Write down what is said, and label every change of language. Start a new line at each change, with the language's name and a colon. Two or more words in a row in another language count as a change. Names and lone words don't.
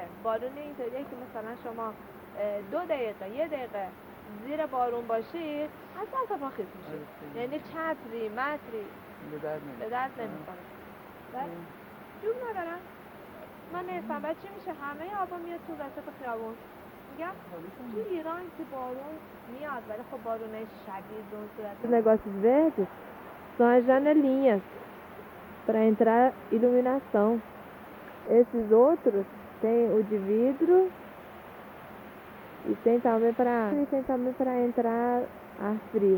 Persian: بارون اینطوریه که مثلا شما 2 دقیقه 1 دقیقه زیر بارون باشی اصلا پا خیس میشه. یعنی چتری متری به درد نمیخوره. بعد جوب ندارن. من نمیفهم بعد چی میشه همه آبا میاد تو وسط خیابون. میگم تو ایران که بارون میاد ولی خب بارونه شدید به اون صورت.
Portuguese: Negócios verdes são as janelinhas para entrar iluminação. Esses outros tem o de vidro e tem também para entrar ar frio.